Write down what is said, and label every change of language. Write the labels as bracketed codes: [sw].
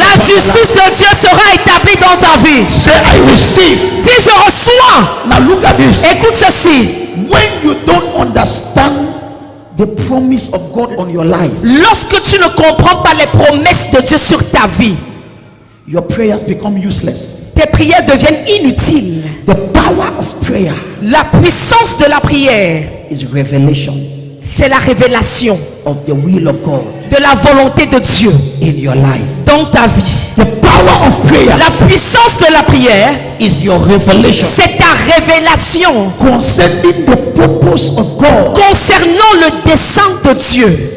[fr] la justice de Dieu sera établie dans ta vie. [en] Say, I receive. [fr] Si je reçois, [en] Now look at this. [fr] écoute ceci. [en] When you don't understand the promise of God on your life, [fr] Lorsque tu ne comprends pas les promesses de Dieu sur ta vie, [en] your prayers become useless. [fr] tes prières deviennent inutiles. [en] The power of prayer [fr] La puissance de la prière, [en] is revelation [fr] c'est la révélation [en] of the will of God [fr] de la volonté de Dieu [en] in your life. [fr] dans ta vie. [en] The power of prayer [fr] La puissance de la prière, [en] is your revelation [fr] c'est ta révélation [en] concerning the purpose of God [fr] concernant le dessein de Dieu